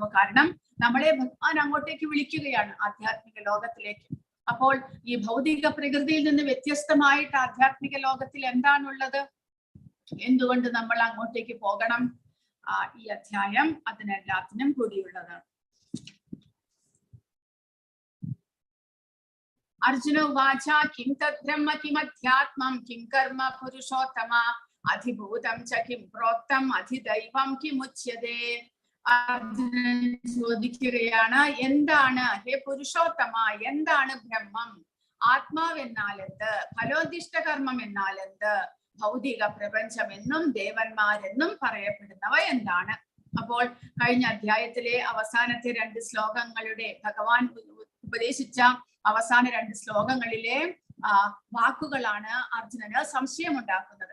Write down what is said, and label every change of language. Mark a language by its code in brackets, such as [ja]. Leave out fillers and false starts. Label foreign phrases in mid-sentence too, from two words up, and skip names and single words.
[ml] കാരണം നമ്മളെ ഭഗവാൻ അങ്ങോട്ടേക്ക് വിളിക്കുകയാണ്, ആധ്യാത്മിക ലോകത്തിലേക്ക്. അപ്പോൾ ഈ ഭൗതിക പ്രകൃതിയിൽ നിന്ന് വ്യത്യസ്തമായിട്ട് ആധ്യാത്മിക ലോകത്തിൽ എന്താണുള്ളത്? എന്തുകൊണ്ട് നമ്മൾ അങ്ങോട്ടേക്ക് പോകണം? ഈ അധ്യായം അതിനെല്ലാത്തിനും കൂടിയുള്ളതാണ്. [sa] अर्जुन उवाच किं तद्ब्रह्म किमध्यात्मं किं कर्म पुरुषोत्तम अधिभूतं च किं प्रोक्तम् अधिदैवं किमुच्यते. [ml] അർജുനൻ ചോദിക്കുകയാണ്, എന്താണ് ഹേ പുരുഷോത്തമ, എന്താണ് ബ്രഹ്മം? ആത്മാവ് എന്നാൽ എന്ത്? ഫലോദിഷ്ട കർമ്മം എന്നാൽ എന്ത്? ഭൗതിക പ്രപഞ്ചമെന്നും ദേവന്മാരെന്നും പറയപ്പെടുന്നവ എന്താണ്? അപ്പോൾ കഴിഞ്ഞ അധ്യായത്തിലെ അവസാനത്തെ 2 ശ്ലോകങ്ങളുടെ ഭഗവാൻ ഉപദേശിച്ച അവസാന 2 ശ്ലോകങ്ങളിലെ വാക്കുകളാണ് അർജുനന് സംശയമുണ്ടാക്കുന്നത്.